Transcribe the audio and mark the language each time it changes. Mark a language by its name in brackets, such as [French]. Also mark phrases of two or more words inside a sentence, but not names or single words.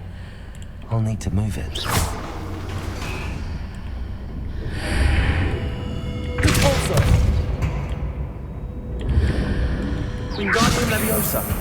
[English] I'll need to move it. Repulsor! Wingardium Leviosa.